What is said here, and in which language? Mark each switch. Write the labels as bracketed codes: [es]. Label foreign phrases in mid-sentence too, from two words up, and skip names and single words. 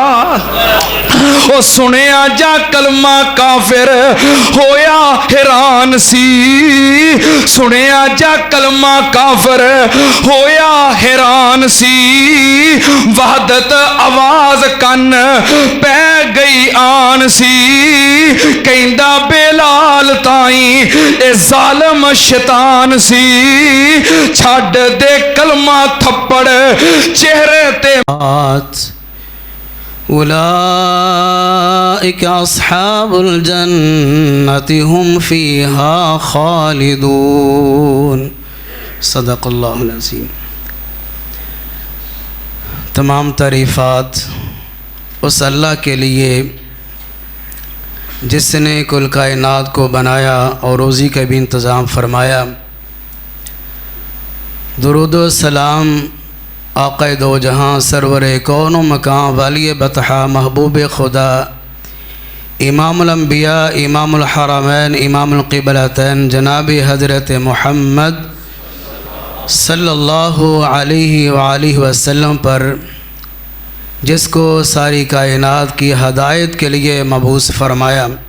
[pa] او سنیا جا کلمہ کافر ہویا حیران سی، سنیا جا کلمہ کافر ہویا حیران سی، وحدت آواز کن پہ گئی آن سی، کہندا بلال تائیں اے ظالم شیطان سی، چھڈ دے کلمہ تھپڑ چہرے تے [ar] اولئک اصحاب الجنت هم فیہا خالدون۔ صدق اللہ العظیم۔ [ur] تمام تعریفات اس اللہ کے لیے جس نے کل کائنات کو بنایا اور روزی کا بھی انتظام فرمایا۔ درود و سلام آقا دو جہاں سرور کون و مکان والی بطحہ محبوب خدا امام الانبیاء امام الحرمین امام القبلتین جناب حضرت محمد [ar] صلی اللہ علیہ وآلہ وسلم [ur] پر، جس کو ساری کائنات کی ہدایت کے لیے مبعوث فرمایا۔